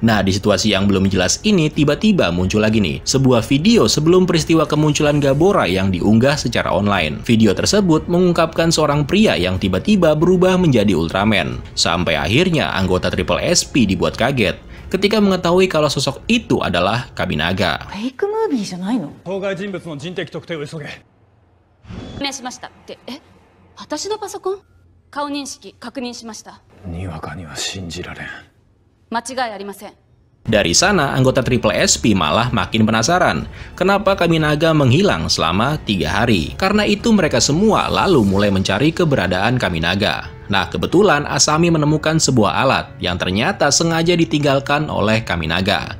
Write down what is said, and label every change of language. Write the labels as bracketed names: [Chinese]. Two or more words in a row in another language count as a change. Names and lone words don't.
[Indonesian] Nah, di situasi yang belum jelas ini tiba-tiba muncul lagi nih sebuah video sebelum peristiwa kemunculan Gabora yang diunggah secara online. Video tersebut mengungkapkan seorang pria yang tiba-tiba berubah menjadi Ultraman, sampai akhirnya anggota Triple SP dibuat kaget ketika mengetahui kalau sosok itu adalah Kaminaga. [Japanese] フェイクムービーじゃないの？当該人物の人的特定を急げ。お願いしましたって私のパソコン顔認識確認しましたにわかには信じられん。間違いありません [Indonesian] Dari sana, anggota Triple SP malah makin penasaran kenapa Kaminaga menghilang selama 3 hari. Karena itu mereka semua lalu mulai mencari keberadaan Kaminaga. Nah, kebetulan Asami menemukan sebuah alat yang ternyata sengaja ditinggalkan oleh Kaminaga.